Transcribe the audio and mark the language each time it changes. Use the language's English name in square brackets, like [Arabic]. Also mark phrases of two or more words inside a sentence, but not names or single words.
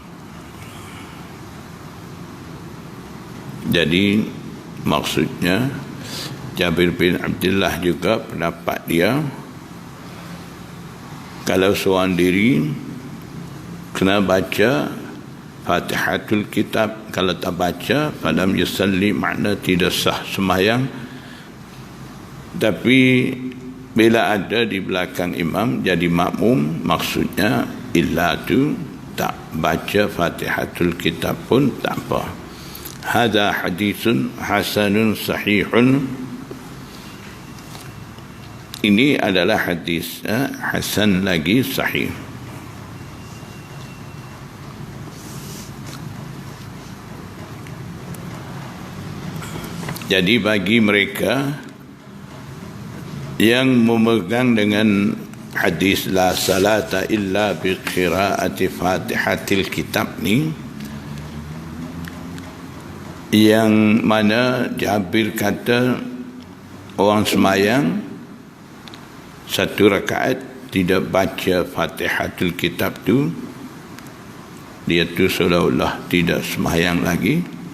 [Malay] Jadi maksudnya Jabir bin Abdullah juga pendapat dia, kalau seorang diri kena baca Fatihatul Kitab, kalau tak baca [Arabic] فلم يصل, [Malay] makna tidak sah sembahyang. Tapi bila ada di belakang imam jadi makmum, maksudnya illa tu tak baca Fatihatul Kitab pun tak apa. [Arabic] هذا حديث حسن صحيح, [Malay] ini adalah hadis hasan lagi sahih. Jadi bagi mereka yang memegang dengan hadis [Arabic] لا صلاة إلا بقراءة فاتحة الكتاب [Malay] ni, yang mana Jabir kata orang semayang satu rakaat tidak baca Fatihatul Kitab tu, dia tu seolah-olah tidak sembahyang lagi.